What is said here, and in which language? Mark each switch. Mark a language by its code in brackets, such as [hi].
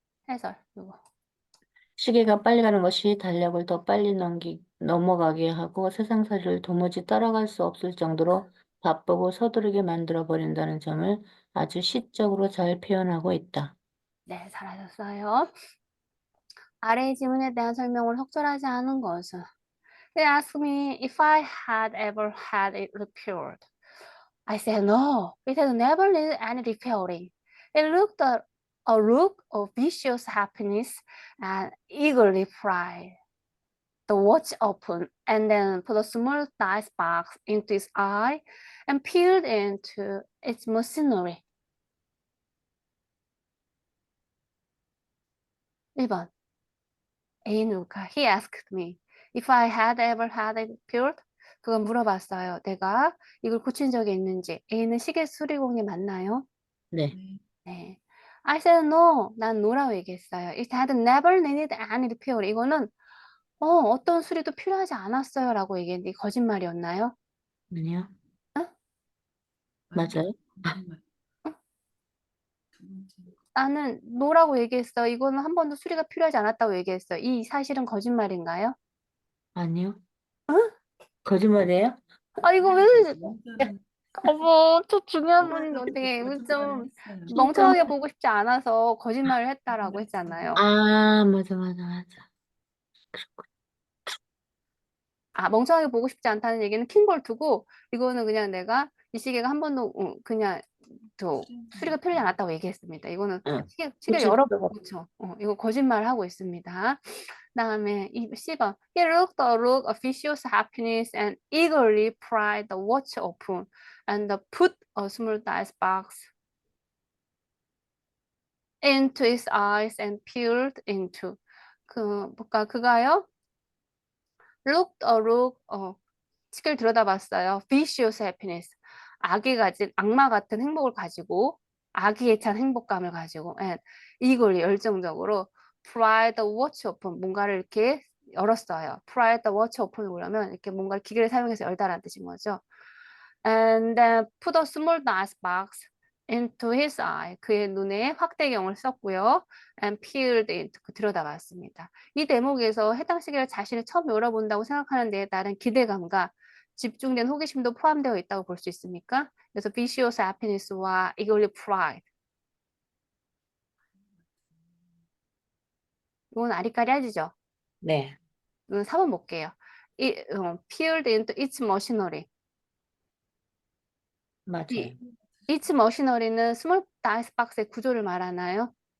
[ko] 해설 요거. 시계가 빨리 가는 것이 달력을 더 빨리 넘어가게 하고 세상살이를 도무지 따라갈 수 없을 정도로 바쁘고 서두르게 만들어 버린다는 점을 아주 시적으로 잘 표현하고 있다. 네, 잘하셨어요. 아래의 질문에 대한 설명을 적절하지 않은 것은 [en] They asked me if I had ever had it repaired. I said no, it had never needed any repairing. It looked a look of vicious happiness and eagerly pried the watch open and then put a small dice box into its eye and peered into its machinery. [ko] 1번. [en] A누가 he asked me if I had ever had it repaired. [ko] 그건 물어봤어요. 내가 이걸 고친 적이 있는지. A는 시계 수리공이 맞나요? 네, [en] 네. I said no. [ko] 난 no라고 얘기했어요. [en] It had never needed any repair. [ko] 이거는 어떤 수리도 필요하지 않았어요 라고 얘기했는데 거짓말이었나요? 아니요, 응? 맞아요. 응? 나는 no라고 얘기했어. 이거는 한 번도 수리가 필요하지 않았다고 얘기했어. 이 사실은 거짓말인가요? 아니요, 거짓말이에요? 아, 이거 왜, 어머, 저 중요한 분인데 어떻게 이거 좀 멍청하게 보고 싶지 않아서 거짓말을 했다라고 했잖아요. 아, 맞아. 아, 멍청하게 보고 싶지 않다는 얘기는 킨 걸 두고 이거는 그냥 내가 이 시계가 한 번도 그냥 저 수리가 필요하지 않았다고 얘기했습니다. 이거는 응, 시계 고칠 여러 필요가 그렇죠. 이거 거짓말 하고 있습니다. 다음에 이 C번. [en] He looked a look of vicious happiness and eagerly pried the watch open and put a small dice box into his eyes and peered into. [ko] 그가요? [en] looked a look, [ko] 시계를 들여다봤어요. [en] vicious happiness. [ko] 악이 가진 악마 같은 행복을 가지고 악의에 찬 행복감을 가지고 and 이걸 열정적으로 [en] pry the watch open [ko] 뭔가를 이렇게 열었어요. [en] pry the watch open [ko] 을 보려면 이렇게 뭔가를 기계를 사용해서 열다라는 뜻인 거죠. [en] And then put a small dice box into his eye. [ko] 그의 눈에 확대경을 썼고요. [en] And peered into [ko] 들여다봤습니다. 이 대목에서 해당 시계를 자신이 처음 열어본다고 생각하는 데에 따른 기대감과 집중된 호기심도 포함되어 있다고 볼 수 있습니까? 그래서 [en] vicious happiness와 eagerly pride. [ko] 이건 아리까리하지죠? 네, 4번 볼게요. [en] peered into its machinery. [ko] 맞아요. [en] its machinery [ko] 는 스몰 다이스 박스의 구조를 말하나요?